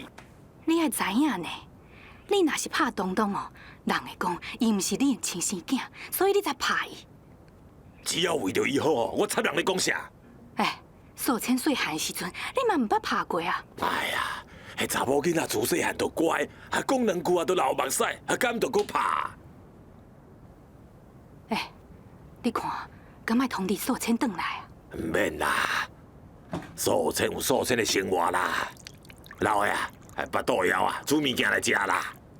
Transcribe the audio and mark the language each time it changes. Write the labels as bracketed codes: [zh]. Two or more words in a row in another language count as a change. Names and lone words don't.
[nan] 你还知影呢？你若是拍东东哦，人会讲伊毋是你的亲生囝，所以你才拍伊。只要为着伊好，我插人咧讲啥？哎，素千细汉的时阵，你嘛毋捌拍过啊？哎呀，迄查某囡仔自细汉就乖，还讲两句啊都流目屎，还敢就搁拍？哎，你看，敢莫通知素千转来啊？唔免啦，素千有素千的生活啦。老的啊，腹肚枵啊，煮物件来食啦。